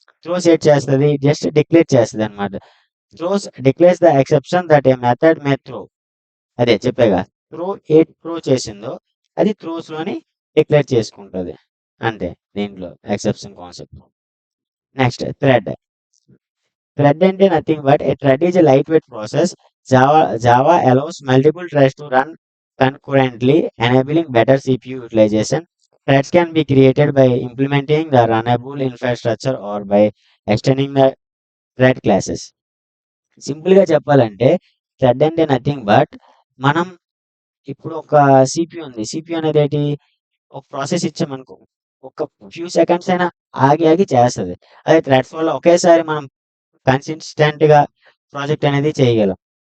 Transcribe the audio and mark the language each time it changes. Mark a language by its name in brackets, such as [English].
[Telugu] Throws at చేస్తుంది, just declare చేస్తుంది అనమాట. [English] Throws declares the exception that a method may throw. [Telugu] అదే చెప్పేగా, throw చేసిందో అది త్రోస్ లోని డిక్లేర్ చేసుకుంటుంది. అంతే దీంట్లో ఎక్సెప్షన్ కాన్సెప్ట్. నెక్స్ట్ థ్రెడ్ అంటే [English] Nothing but a thread is a light weight process. Java allows multiple threads to run concurrently, enabling better CPU utilization. Threads can be created by implementing the runnable infrastructure or by extending the thread classes. [Telugu] Simple గా చెప్పాలంటే thread అంటే nothing but మనం ఇప్పుడు ఒక CPU ఉంది. CPU అనేది ఏంటి? ఒక ప్రాసెస్ ఇచ్చామనుకో, ఒక ఫ్యూ సెకండ్స్ అయినా ఆగి చేస్తుంది. అదే థ్రెడ్స్ వల్ల ఒకేసారి మనం కన్సిస్టెంట్ గా ప్రాజెక్ట్ అనేది చేయగలం.